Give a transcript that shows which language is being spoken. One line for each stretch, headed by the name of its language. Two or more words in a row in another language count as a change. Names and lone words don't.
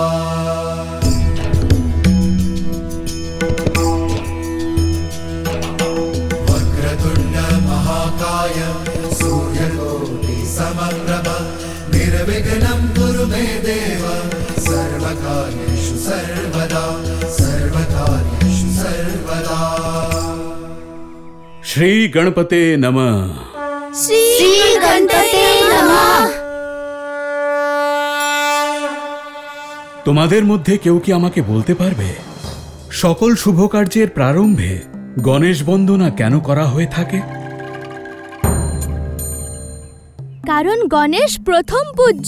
Sanskrit: वक्रतुण्ड महाकाय सूर्यकोटि समप्रभा निर्विघ्नं कुरु मे देव सर्वकार्येषु सर्वदा सर्वकार्येषु सर्वदा। श्री गणपते नमः। श्री गणपते नमः।
Bangla: তোমাদের মধ্যে কেউ কি আমাকে বলতে পারবে সকল শুভ কার্যের প্রারম্ভে গণেশ বন্দনা কেন করা হয়ে থাকে? কারণ গণেশ প্রথম পূজ্য।